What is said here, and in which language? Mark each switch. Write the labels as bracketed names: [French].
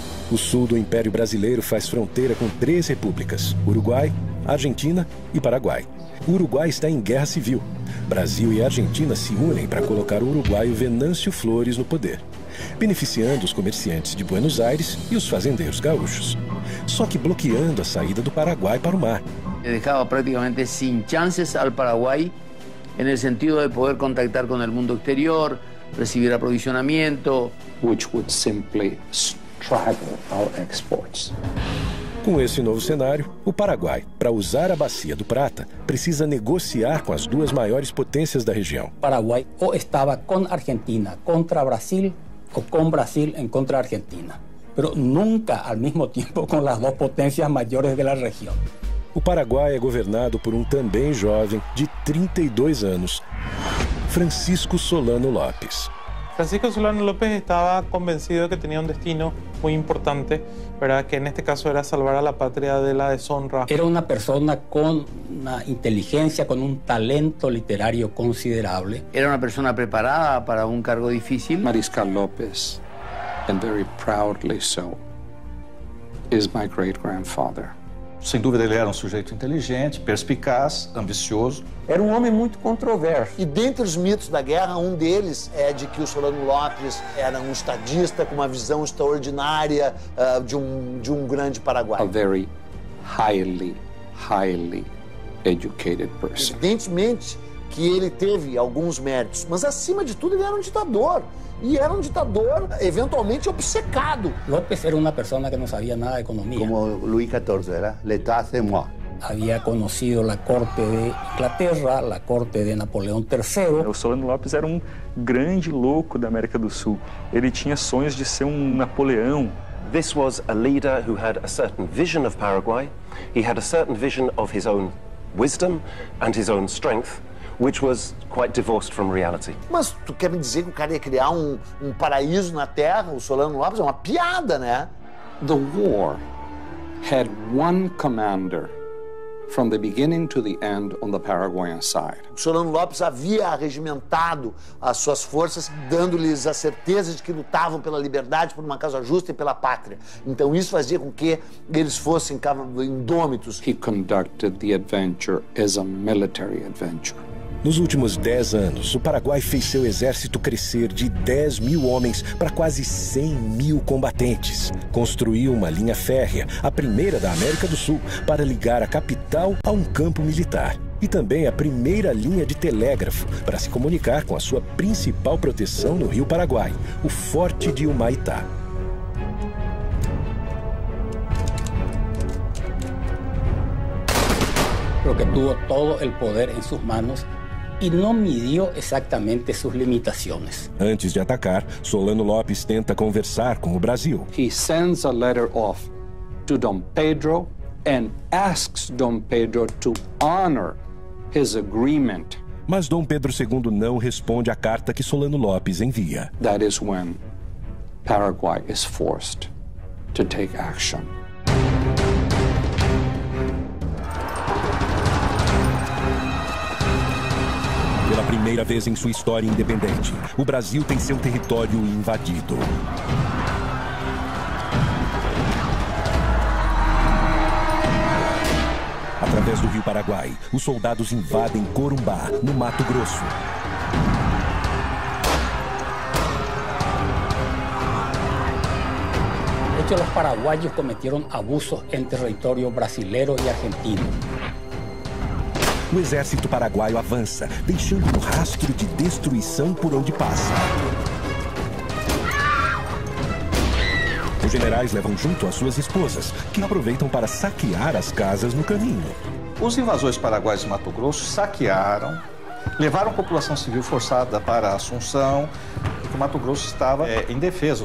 [Portuguese] O sul do Império Brasileiro faz fronteira com 3 repúblicas: Uruguai, Argentina e Paraguai. O Uruguai está em guerra civil. Brasil e Argentina se unem para colocar o uruguaio Venâncio Flores no poder, beneficiando os comerciantes de Buenos Aires e os fazendeiros gaúchos, só que bloqueando a saída do Paraguai para o mar. [Spanish] Dejaba prácticamente sin chances al Paraguay en el sentido de poder contactar con el mundo exterior, recibir aprovisionamiento, [English] Which would simply straggle our exports. [Portuguese] Com esse novo cenário, o Paraguai, para usar a Bacia do Prata, precisa negociar com as 2 maiores potências da região. [Spanish] Paraguay o estaba con Argentina contra Brasil o con Brasil en contra Argentina, pero nunca al mismo tiempo con las 2 potencias mayores de la región. [Portuguese] O Paraguai é governado por um também jovem de 32 anos, Francisco Solano Lopes. [Spanish] Francisco Solano López estaba convencido de que tenía un destino muy importante, ¿verdad? Que en este caso era salvar a la patria de la deshonra. Era una persona con una inteligencia, con un talento literario considerable. Era una persona preparada para un cargo difícil. [English] Mariscal López, and very proudly so, is my great-grandfather. [Portuguese] Sem dúvida, ele era um sujeito inteligente, perspicaz, ambicioso. Era um homem muito controverso. E dentre os mitos da guerra, um deles é de que o Solano Lopes era um estadista com uma visão extraordinária de um grande Paraguai. [English] A very highly educated person. [Portuguese] Evidentemente que ele teve alguns méritos, mas acima de tudo ele era um ditador. E era um ditador eventualmente obcecado. López era uma pessoa que não sabia nada de economia. Como Luís XIV, era [French] l'état c'est moi. [Spanish] Había conocido la corte de Inglaterra, la corte de Napoleão III. [Portuguese] O Solano Lopes era um grande louco da América do Sul. Ele tinha sonhos de ser um Napoleão. [English] This was a leader who had a certain vision of Paraguay. He had a certain vision of his own wisdom and his own strength, which was quite divorced from reality. [Portuguese] Mas tu quer me dizer que o cara ia criar um paraíso na Terra, o Solano Lopes? É uma piada, né? [English] The war had one commander from the beginning to the end on the Paraguayan side. [Portuguese] O Solano Lopes havia arregimentado as suas forças, dando-lhes a certeza de que lutavam pela liberdade, por uma causa justa e pela pátria. Então isso fazia com que eles fossem indômitos. [English] He conducted the adventure as a military adventure. [Portuguese] Nos últimos 10 anos, o Paraguai fez seu exército crescer de 10 mil homens para quase 100 mil combatentes. Construiu uma linha férrea, a primeira da América do Sul, para ligar a capital a um campo militar. E também a primeira linha de telégrafo para se comunicar com a sua principal proteção no Rio Paraguai, o Forte de Humaitá. [Spanish] Porque tuvo todo el poder en sus manos y no midió exactamente sus limitaciones. [Portuguese] Antes de atacar, Solano Lopes tenta conversar com o Brasil. [English] He sends a letter off to Dom Pedro and asks Dom Pedro to honor his agreement. [Portuguese] Mas Dom Pedro II não responde à carta que Solano Lopes envia. [English] That is when Paraguay is forced to take action. [Portuguese] Pela primeira vez em sua história independente, o Brasil tem seu território invadido. Através do Rio Paraguai, os soldados invadem Corumbá, no Mato Grosso. [Spanish] De hecho, los paraguayos cometieron abusos en territorio brasilero y argentino. [Portuguese] O exército paraguaio avança, deixando um rastro de destruição por onde passa. Os generais levam junto as suas esposas, que aproveitam para saquear as casas no caminho. Os invasores paraguaios de Mato Grosso saquearam, levaram a população civil forçada para Assunção, porque o Mato Grosso estava indefeso.